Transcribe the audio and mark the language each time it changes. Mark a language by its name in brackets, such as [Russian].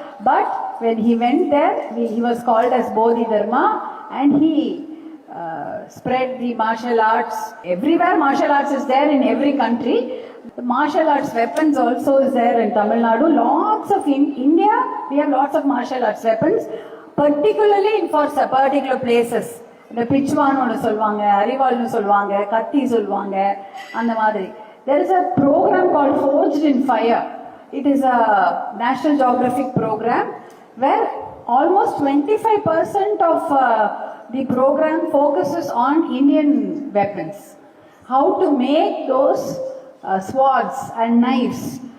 [English] But when he went there, he was called as Bodhidharma, and he spread the martial arts. Everywhere martial arts is there in every country. The martial arts weapons also is there in Tamil Nadu. Lots of, in India, we have lots of martial arts weapons, particularly for particular places. [Tamil] The பிச்சுவான்னு ஒன்று சொல்லுவாங்க, அரிவாள்னு சொல்லுவாங்க, கத்தி சொல்லுவாங்க, அந்த மாதிரி. [English] There is a program called Forged in Fire. It is a National Geographic program where almost 25% of the program focuses on Indian weapons. How to make those swords and knives.